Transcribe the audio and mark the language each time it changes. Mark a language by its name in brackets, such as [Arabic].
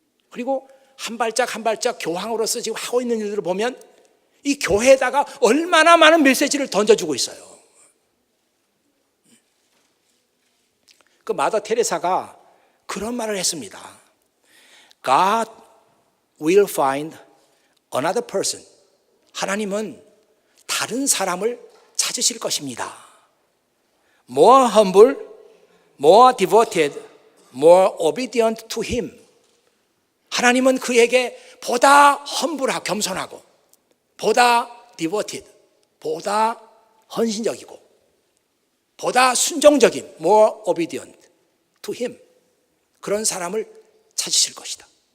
[Korean] 그리고 한 발짝 한 발짝 교황으로서 지금 하고 있는 일들을 보면 이 교회에다가 얼마나 많은 메시지를 던져주고 있어요. 그 마더 테레사가 그런 말을 했습니다. [English] God will find another person. [Korean] 하나님은 다른 사람을 찾으실 것입니다. [English] More humble, more devoted, more obedient to him. [Korean] 하나님은 그에게 보다 험불하고 겸손하고 보다 devoted, 보다 헌신적이고 보다 순종적인 [English] more obedient to him. [Korean] 그런 사람을 찾으실 것이다.